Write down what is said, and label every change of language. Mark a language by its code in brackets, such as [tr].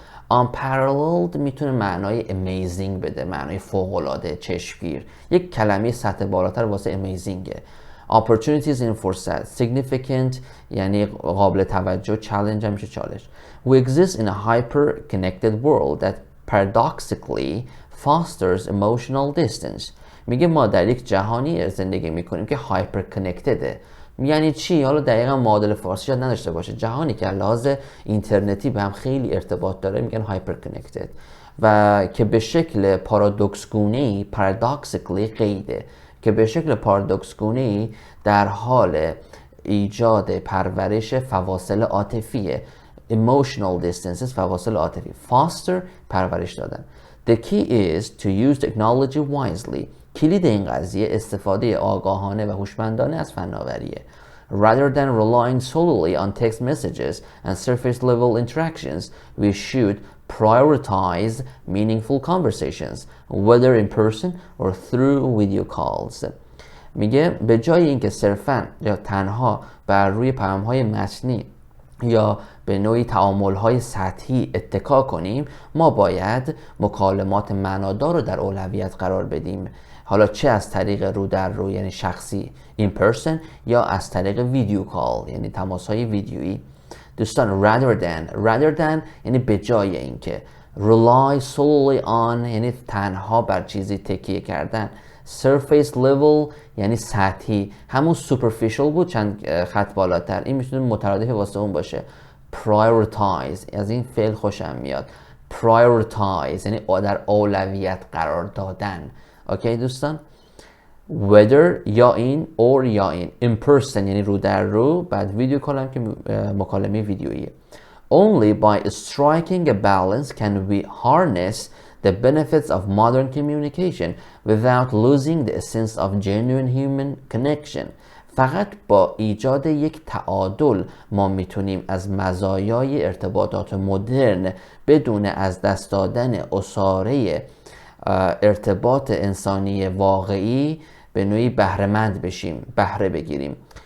[fa] Unparalleled میتونه معنای amazing بده، معنای فوق‌العاده، چشمگیر. یک کلمه سطح بالاتر واسه amazingه. Opportunities این فرصت. Significant یعنی قابل توجه. Challenge هم میشه چالش. [en] We exist in a hyper-connected world that paradoxically fosters emotional distance. [fa] میگه ما در یک جهانی زندگی میکنیم که هایپر کانکتده. یعنی چی؟ حالا دقیقا معادل فارسی شاید نداشته باشه. جهانی که لحاظ اینترنتی به هم خیلی ارتباط داره میگن هایپر کانکتد و که به شکل پارادوکس گونه‌ای، paradoxically قیده، که به شکل پارادوکس گونه‌ای در حال ایجاد پرورش فواصل عاطفیه. Emotional distances فواصل عاطفی. Foster پرورش دادن. [en] The key is to use technology wisely. [fa] کلید این قضیه استفاده آگاهانه و هوشمندانه از فناوریه. [en] Rather than relying solely on text messages and surface level interactions, we should prioritize meaningful conversations, whether in person or through video calls. [fa] میگه به جای اینکه صرفاً یا تنها بر روی پیام‌های متنی یا به نوعی تعامل‌های سطحی اتکا کنیم، ما باید مکالمات معنادار رو در اولویت قرار بدیم. حالا چه از طریق رو در رو یعنی شخصی in person یا از طریق ویدیو کال یعنی تماس‌های ویدیویی. دوستان rather than یعنی به جای اینکه، rely solely on یعنی تنها بر چیزی تکیه کردن، surface level یعنی سطحی، همون superficial بود چند خط بالاتر، این میتونه مترادف واسه اون باشه. prioritize از این فعل خوشم میاد. prioritize یعنی در اولویت قرار دادن. اوکی دوستان، whether یا این or یا این، in person یعنی رو در رو، بعد ویدیو کال هم که مکالمه ویدیویی. [en] Only by striking a balance can we harness the benefits of modern communication without losing the essence of genuine human connection. [fa] فقط با ایجاد یک تعادل ما میتونیم از مزایای ارتباطات مدرن بدون از دست دادن اساره ارتباط انسانی واقعی به نوعی بهره‌مند بشیم، بهره بگیریم.